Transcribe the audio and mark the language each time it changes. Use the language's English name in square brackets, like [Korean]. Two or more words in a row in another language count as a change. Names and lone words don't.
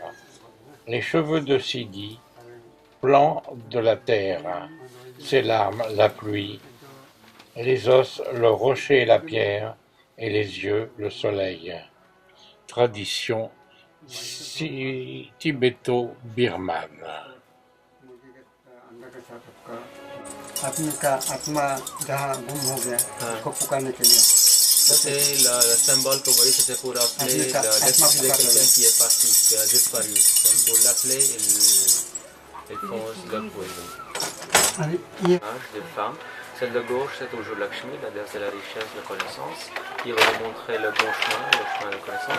[French] Les cheveux de Sidi, plan de la terre, ses larmes, la pluie, les os, le rocher et la pierre, et les yeux, le soleil. Tradition tibéto-birmane. [Hindi] आदमी का आत्मा जहाँ गुम हो गया उसको पुकारने के लिए [French] C'est le symbole que vous voyez, c'était pour appeler l'esprit de quelqu'un qui est parti, qui a disparu. Donc pour l'appeler, ils font le poison. Des femmes. Celle de gauche, c'est toujours Lakshmi, c'est la richesse, la connaissance, qui va vous montrer le bon chemin, le chemin de connaissance.